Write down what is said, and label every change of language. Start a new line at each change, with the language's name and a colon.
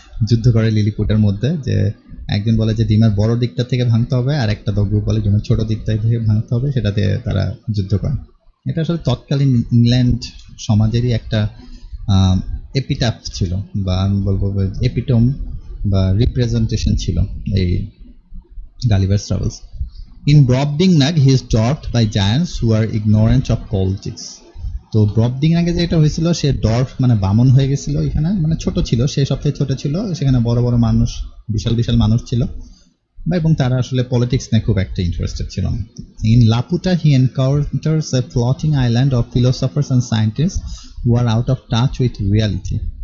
Bangla: যুদ্ধ করে লিলিপুটের মধ্যে, যে একজন বলে যে ডিমের বড় দিকটা থেকে ভাঙতে হবে, আর একটা গ্রুপ বলে ডিমের ছোট দিকটা থেকে ভাঙতে হবে, সেটাতে তারা যুদ্ধ করে। এটা আসলে তৎকালীন ইংল্যান্ড সমাজেরই একটা এপিটাফ ছিল, বা আমি বলবো এপিটোম বা রিপ্রেজেন্টেশন ছিল এই গালিভারস travels.
English: In Brobdingnag, he is dwarfed by giants who are ignorant of politics.
Bangla: তো ব্রবডিংনাগে যেটা হয়েছিল, সে ডর্ফ মানে বামন হয়ে গেছিল এখানে, মানে ছোট ছিল, সে সবথেকে ছোট ছিল, সেখানে বড় বড় মানুষ, বিশাল বিশাল মানুষ ছিল, এবং তারা আসলে পলিটিক্স নিয়ে খুব একটা ইন্টারেস্টেড ছিল না।
English: In Laputa he encounters a floating island of philosophers and scientist who are out of touch with reality.